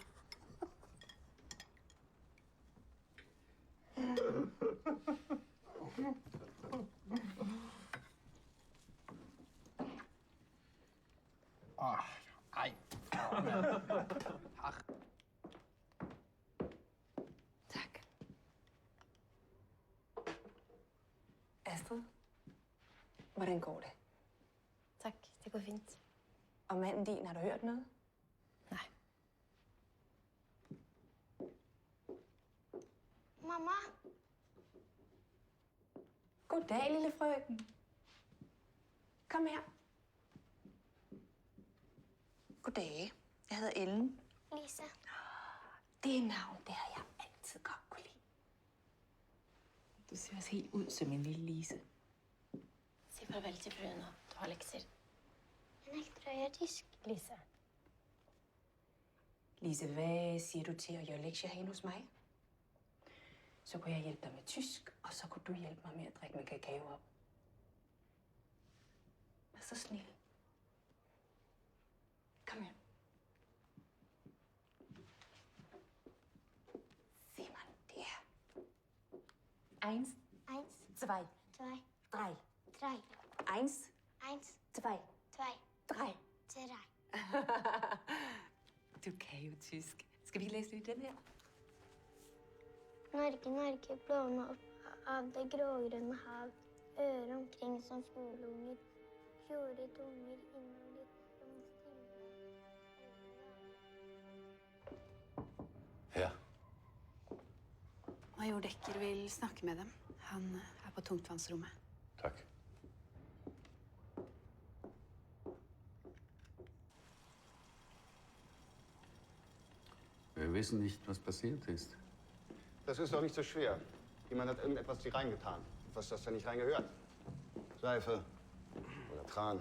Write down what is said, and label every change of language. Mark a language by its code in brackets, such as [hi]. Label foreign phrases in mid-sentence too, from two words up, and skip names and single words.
[no] Nei. Her. [da] Tak. Astrid, hvordan går det? Tak, det går fint. Og manden din, har du hørt noget? Nej. Mamma? Goddag, lille frøken. Kom her. Goddag. Jeg hedder Ellen. Lise. Det navn, det har jeg altid godt kunne lide. Du ser også helt ud som en lille Lise. [no] Si farvel til fruen nå. Du har lekser. Jeg nekter å gjøre tysk. Lise. Lise, [da] hvad siger du til at gøre lektier herinde hos mig? Så kunne jeg hjælpe dig med tysk, og så kunne du hjælpe mig med at drikke min kakao op. [no] Vær så snill. Kom her. [da] Se man, det er. 1, 2, 3. 1, 2, 3. Du kan jo tysk. Skal vi læse lidt den her? [no] Norge, Norge, blåne opp av det grågrønne hav. Ører omkring som fuglunger. Fjorder, tunger innover som stille. Ja. Major Dekker vil snakke med dem. Han er på tungtvannsrommet. Takk. [de] Wir wissen nicht, was passiert ist. Das ist doch nicht so schwer. Jemand hat irgendetwas hier reingetan. Was das da nicht reingehört. Seife oder Tran.